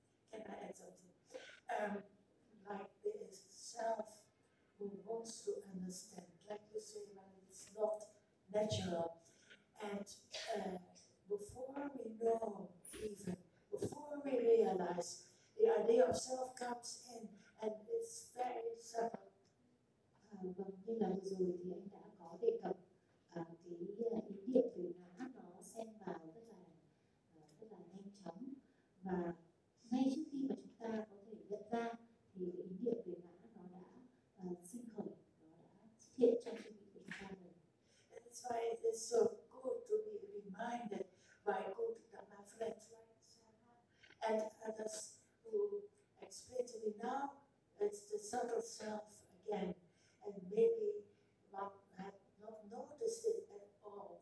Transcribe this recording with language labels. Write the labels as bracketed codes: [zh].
[en] Can I add something? Like the self who wants to understand, like you say, when it's not natural. And before we know, even before we realize, the idea of self comes in and it's very subtle. [vi] Vâng, như là vừa rồi thì anh đã có đề cập cái ý niệm về ngã nó xen vào rất là nhanh chóng, và ngay trước khi mà chúng ta có thể nhận ra thì ý niệm về ngã nó đã sinh khởi, nó đã xuất hiện trong tâm của chúng ta rồi. [en] That's why it is so good to be reminded by good Dhamma friends like Sangha and others who explain to me now it's the subtle self again. And maybe one had not noticed it at all.